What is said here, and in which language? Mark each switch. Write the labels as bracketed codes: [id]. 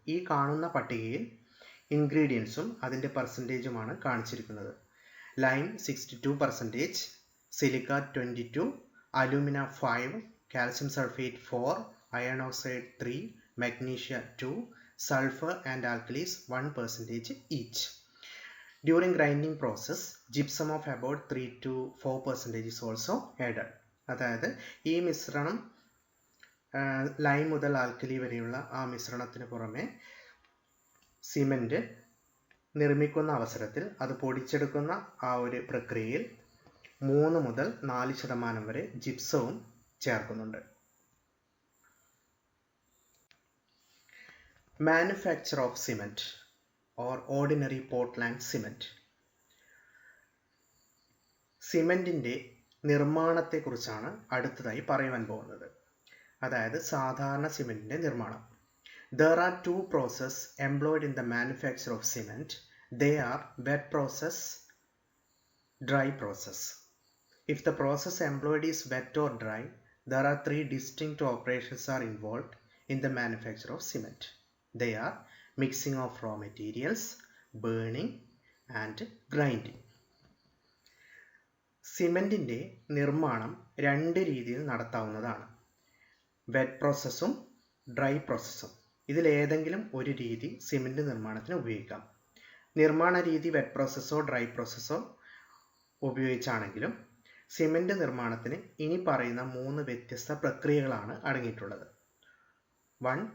[ml] ഈ കാണുന്ന പട്ടികയിൽ ഇൻഗ്രീഡിയൻസും അതിൻ്റെ പെർസെൻറ്റേജുമാണ് കാണിച്ചിരിക്കുന്നത്. [en] Lime 62%, silica 22, alumina 5, calcium sulphate 4, iron oxide 3, magnesium 2, sulfur and alkalis 1% each. During grinding process, gypsum of about 3 to 4% is also added. [ml] അതായത് ഈ മിശ്രണം ലൈം മുതൽ ആൽക്കലി വരെയുള്ള ആ മിശ്രണത്തിന് പുറമെ സിമെന്റ് നിർമ്മിക്കുന്ന അവസരത്തിൽ അത് പൊടിച്ചെടുക്കുന്ന ആ ഒരു പ്രക്രിയയിൽ 3 മുതൽ 4% വരെ ജിപ്സവും ചേർക്കുന്നുണ്ട്. [en] Manufacture of cement or ordinary Portland cement. [ml] സിമെന്റിന്റെ നിർമ്മാണത്തെക്കുറിച്ചാണ് അടുത്തതായി പറയുവാൻ പോകുന്നത്. അതായത് സാധാരണ സിമെന്റിന്റെ നിർമ്മാണം. [en] There are two processes employed in the manufacture of cement. They are wet process, dry process. If the process employed is wet or dry, there are 3 distinct operations are involved in the manufacture of cement. They are mixing of raw materials, burning and grinding. [ml] സിമെന്റിന്റെ നിർമ്മാണം 2 രീതിയിൽ നടത്താവുന്നതാണ്. Wet പ്രോസസ്സും dry പ്രോസസ്സും. ഇതിലേതെങ്കിലും ഒരു രീതി cement നിർമ്മാണത്തിന് ഉപയോഗിക്കാം. നിർമ്മാണ രീതി വെറ്റ് പ്രോസസ്സോ ഡ്രൈ പ്രോസസ്സോ ഉപയോഗിച്ചാണെങ്കിലും സിമെന്റ് നിർമ്മാണത്തിന് ഇനി പറയുന്ന 3 വ്യത്യസ്ത പ്രക്രിയകളാണ് അടങ്ങിയിട്ടുള്ളത്. 1.